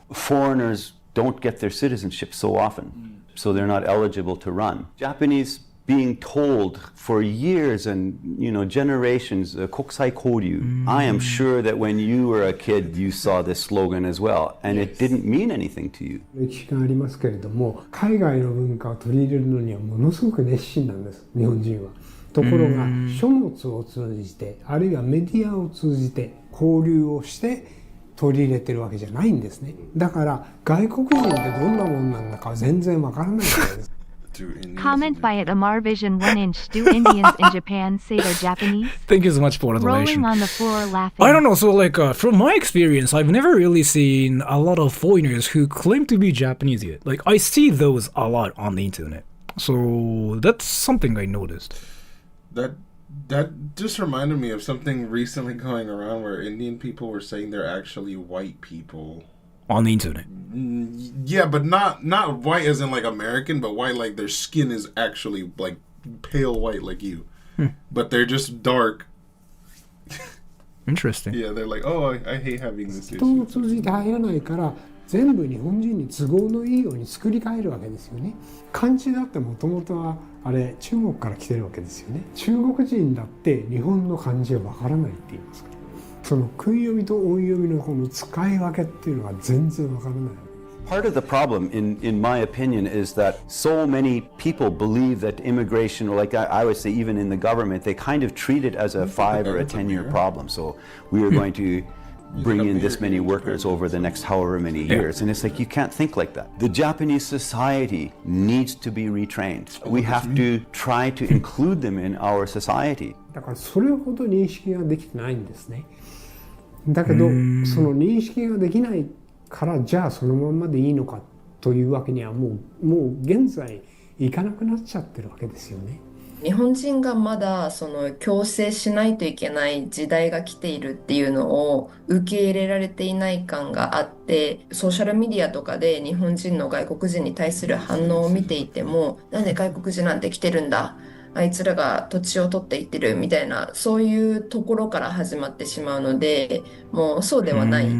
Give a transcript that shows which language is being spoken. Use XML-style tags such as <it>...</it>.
<en>Foreigners don't get their citizenship so often, so they're not eligible to run. Japanese being told for years and generations, kokusai koryu. I am sure that when you were a kid, you saw this slogan as well, and it didn't mean anything to you.</en> <ja>歴史がありますけれども、海外の文化を取り入れるのにはものすごく熱心なんです、日本人は。ところが書物を通じてあるいはメディアを通じて交流をして取り入れてるわけじゃないんですね。だから外国人ってどんなもんなんだか全然わからないからです。</ja> <en>Comment by at Amarvision 1-inch. Do Indians in Japan say they're Japanese? Thank you so much for the Rolling donation. on the floor laughing. I don't know, so like from my experience, I've never really seen a lot of foreigners who claim to be Japanese yet. Like I see those a lot on the internet. So that's something I noticed. That just reminded me of something recently going around where Indian people were saying they're actually white people. On the internet. Yeah, but not white as in like American, but white like their skin is actually like pale white like you. But they're just dark. Interesting. Yeah, they're like, oh, I hate having this</en> <ja>人を</ja> <en>issue.</en> <ja>通じて入らないから全部日本人に都合のいいように作り変えるわけですよね。漢字だってもともとはあれ中国から来てるわけですよね。中国人だって日本の漢字はわからないって言いますから。その訓読みと音読みのこの使い分けっていうのが全然わからない。</ja> <en>Part of the problem, in my opinion, is that so many people believe that immigration, or like I would say even in the government, they kind of treat it as a 5 or a 10-year problem. So we are going to bring in this many workers over the next however many years. And it's like, you can't think like that. The Japanese society needs to be retrained. We have to try to include them in our society.</en> <ja>だからそれほど認識ができてないんですね。だけどその認識ができないからじゃあそのまんまでいいのかというわけにはもう現在いかなくなっちゃってるわけですよね。日本人がまだその強制しないといけない時代が来ているっていうのを受け入れられていない感があって、ソーシャルメディアとかで日本人の外国人に対する反応を見ていても、なんで外国人なんて来てるんだ、あいつらが土地を取っていってるみたいな、そういうところから始まってしまうので、もうそうではない。</ja>